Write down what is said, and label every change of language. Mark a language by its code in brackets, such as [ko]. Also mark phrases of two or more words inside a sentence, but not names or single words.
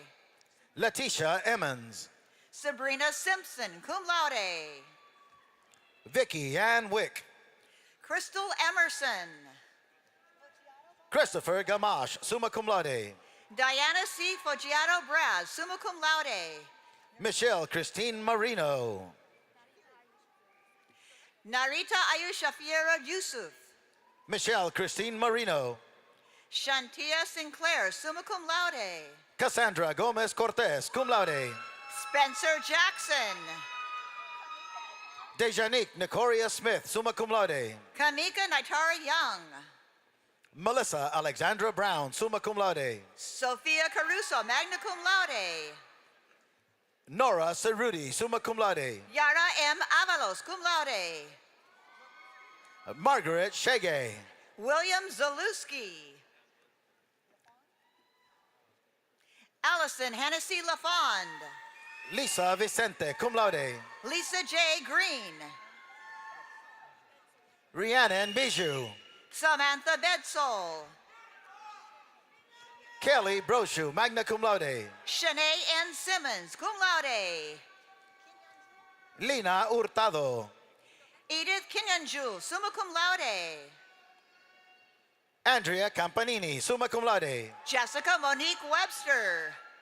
[en] Letitia Emmons. Sabrina Simpson, [la] cum laude. [en] Vicky Ann Wick. Crystal Emerson. Christopher Gamache, [la] summa cum laude. [en] Diana C. Foggiato Braz, [la] summa cum laude. [en] Michelle Christine Marino. Narita Ayusha Fiera Yusuf. Michelle Christine Marino. Shantia Sinclair, [la] summa cum laude. [en] Cassandra Gomez Cortez, [la] cum laude. [en] Spencer Jackson. Dejanique Nicoria Smith, [la] summa cum laude. [en] Kamika Naitara Young. Melissa Alexandra Brown, [la] summa cum laude. [en] Sophia Caruso, [la] magna cum laude. [en] Nora Cerruti, [la] summa cum laude. [en] Yara M. Avalos, [la] cum laude. [en] Margaret Shege. William Zaluski. Allison Hennessy LaFond. Lisa Vicente, [la] cum laude. [en] Lisa J. Green. Rhiannon Bijou. Samantha Bedsole. Kelly Brochu, [la] magna cum laude. [en] Shanae N. Simmons, [la] cum laude. [en] Lina Hurtado. Edith Kinyanju, [la] summa cum laude. [en] Andrea Campanini, [la] summa cum laude. [en] Jessica Monique Webster.